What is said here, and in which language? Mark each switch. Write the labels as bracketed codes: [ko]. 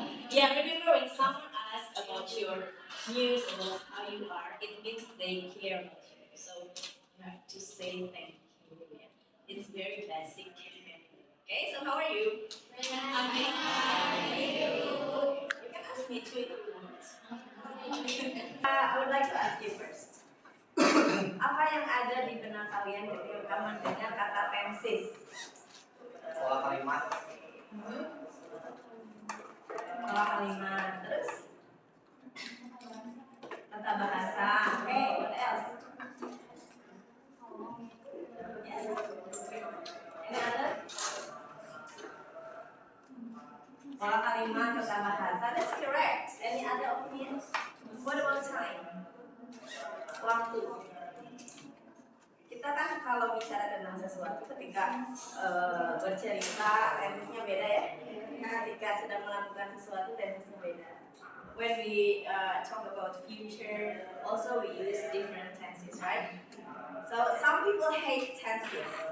[en] Yeah, remember when someone asks about your news or how you are, it means they care about you. So you have to say thank you. It's very basic. Okay, so how are you? I'm fine. You can ask me too if you want. I would like to ask you first. [id] Apa yang ada di benak kalian ketika mendengar kata pensis? Pola kalimat. Pola kalimat, terus tata bahasa. Okay, what else? [en] Yes. Any other? [id] Pola kalimat, tata bahasa. [en] That's correct. Any other opinions? What about time? [id] Waktu. Kita kan kalau bicara tentang sesuatu ketika bercerita tensinya beda ya. Ketika sedang melakukan sesuatu tensinya beda. [en] When we talk about future, also we use different tenses, right? So some people hate tenses.